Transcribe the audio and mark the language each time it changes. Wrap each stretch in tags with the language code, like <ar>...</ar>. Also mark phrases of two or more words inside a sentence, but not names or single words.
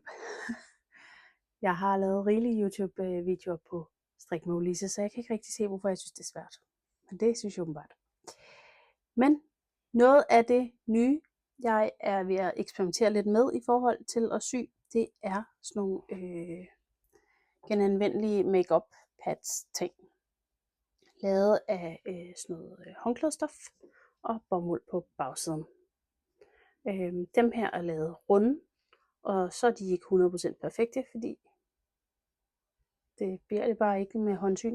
<da>Jeg har lavet rigelige YouTube-videoer på Strik med Ulise, så jeg kan ikke rigtig se, hvorfor jeg synes, det er svært. Men det synes jeg åbenbart. Men noget af det nye, jeg er ved at eksperimentere lidt med i forhold til at sy, det er sådan nogle genanvendelige</da> <en>make-up pads</en> <da>ting. Lavet af sådan noget håndklædestof og bomuld på bagsiden. Dem her er lavet runde, og så er de ikke 100% perfekte, fordi det bliver det bare ikke med håndsyning.</da>